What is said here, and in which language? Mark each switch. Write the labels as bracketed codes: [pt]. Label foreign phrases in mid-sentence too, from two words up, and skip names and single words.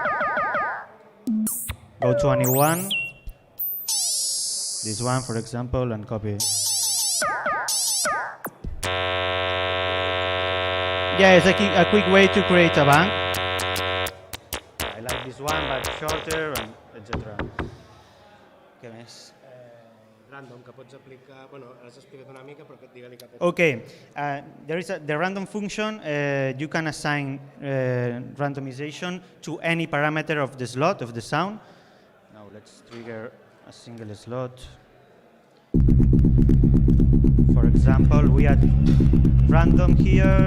[en] Go to a new one, this one, for example, and copy. Yeah, it's a quick way to create a bank. I like this one, but shorter, and etc. [ca] Què més? Random, que pots aplicar... Bueno, has explicat una mica, però digue-li que... [en] Okay, there is the random function. You can assign randomization to any parameter of the slot, of the sound. Now let's trigger a single slot. For example, we add random here.